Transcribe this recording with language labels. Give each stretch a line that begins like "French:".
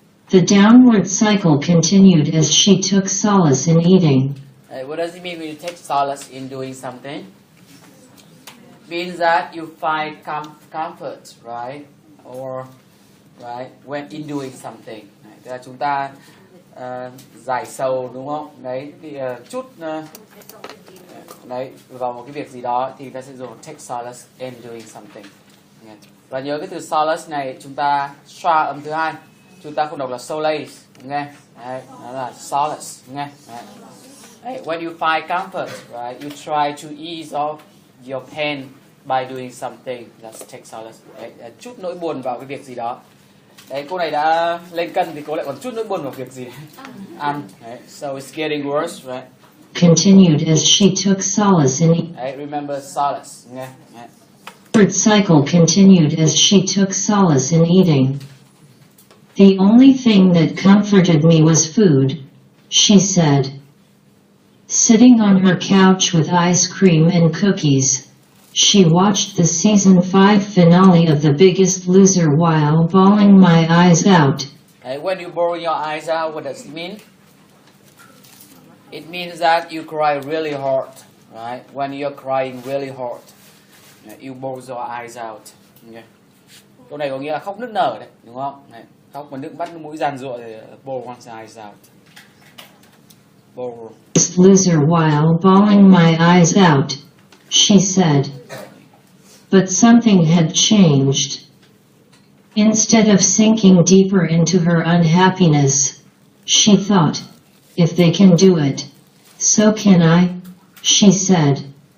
English: The downward cycle continued as she took solace in eating. What does it mean when you take solace in doing something? Means that you find comfort, right? Or right when in doing something.
Vietnamese: Tức là chúng ta giải sầu, đúng không? Đấy, thì chút đấy vào một cái việc gì đó thì ta sẽ dùng
English: take solace in doing something.
Vietnamese: Và nhớ cái từ solace này chúng ta xoa âm thứ hai, chúng ta không đọc là solace, nghe? Đấy, nó là solace, nghe? Đấy.
English: When you find comfort, right, you try to ease off your pain by doing something. That's take solace.
Vietnamese: Đấy, chút nỗi buồn vào cái việc gì đó. Đấy, cô này đã lên cân thì cô lại còn chút nỗi buồn vào việc gì ăn. Đấy,
English: so it's getting worse, right? Continued as she took solace in eating.
Vietnamese: Đấy,
English: remember solace.
Vietnamese: Nghe? Đấy.
English: The cycle continued as she took solace in eating. The only thing that comforted me was food, she said. Sitting on her couch with ice cream and cookies, she watched the season 5 finale of The Biggest Loser while bawling my eyes out. When you bawl your eyes out, what does it mean? It means that you cry really hard, right? When you're crying really hard, you bawl your eyes out. Okay.
Vietnamese: Câu này có nghĩa là khóc nức nở đấy, đúng không? Đấy. Khóc mà nước mắt nước mũi giàn giụa thì
English: bawl one's eyes out. Bawl. Loser while bawling my eyes out, she said. But something had changed. Instead of sinking deeper into her unhappiness, she thought, if they can do it, so can I, she said.